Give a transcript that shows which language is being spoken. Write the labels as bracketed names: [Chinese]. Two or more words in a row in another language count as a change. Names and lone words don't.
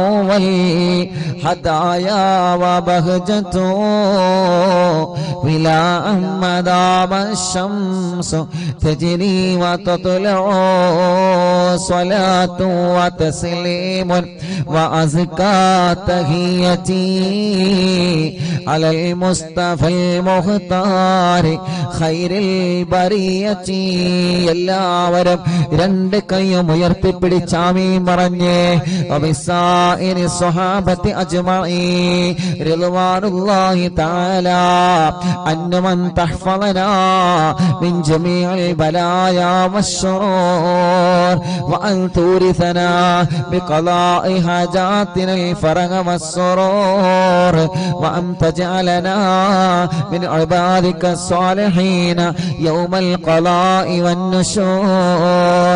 [Arabic] والهدايا وبهجة بلا أحمد الشمس تجري وتطلع صلاة وتسليم وأزكى تحيتي على المصطفى المختار خير البرية. [Malayalam] എല്ലാവരും രണ്ട് കൈയും ഉയർത്തിപ്പിടിച്ച് ആമീൻ പറഞ്ഞേ. [Arabic] وبسائر الصحابة أجمعين رضوان الله تعالى عنهم أن تحفظنا من جميع البلايا والشرور وأن تورثنا بقضاء حاجاتنا الفرح والسرور وأن تجعلنا من عبادك الصالحين يوم القضاء والنشور.